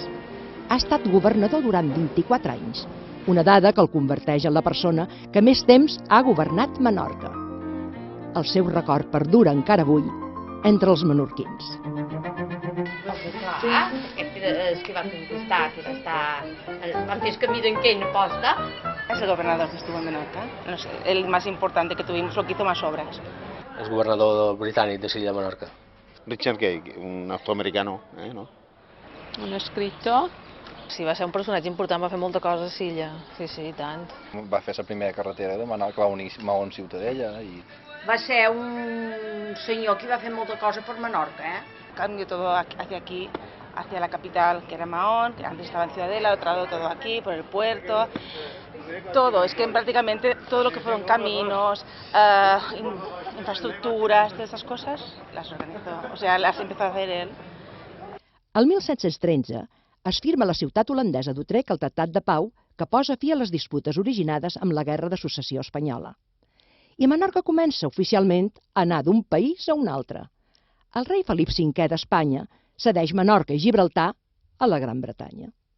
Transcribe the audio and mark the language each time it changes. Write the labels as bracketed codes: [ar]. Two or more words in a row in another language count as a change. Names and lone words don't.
[ca] Ha estat governador durant 24 anys, una dada que el converteix en la persona que més temps ha governat Menorca. El seu record perdura encara avui entre els menorquins. Clar, aquest és que va conquistar, que van fer el camí d'en Ken a posta. [es] Es el gobernador que estuvo en Menorca, no sé, el más importante que tuvimos, lo que hizo más obras. [ca] Es gobernador británic de l'illa de Menorca. [es] Richard Gay, un afroamericano, ¿no? [ca] Un escriptor. Sí, va ser un personatge important, va fer molta cosa a Silla, sí, i tant. Va fer la primera carretera de Menorca, va unir Maó amb Ciutadella i... Va ser un senyor que va fer molta cosa per Menorca, [es] Cambió todo hacia aquí, hacia la capital, que era Mahón, que antes estaba en Ciudadela, lo trajo todo aquí, por el puerto. Todo, es que prácticamente todo lo que fueron caminos, infraestructuras, todas esas cosas, las organizó, o sea, las empezó a hacer él. [ca] El 1713 es firma a la ciutat holandesa d'Utrecht el Tractat de Pau que posa fi a les disputes originades amb la Guerra de Successió Espanyola. I Menorca comença oficialment a anar d'un país a un altre. El rei Felip V d'Espanya cedeix Menorca i Gibraltar a la Gran Bretanya.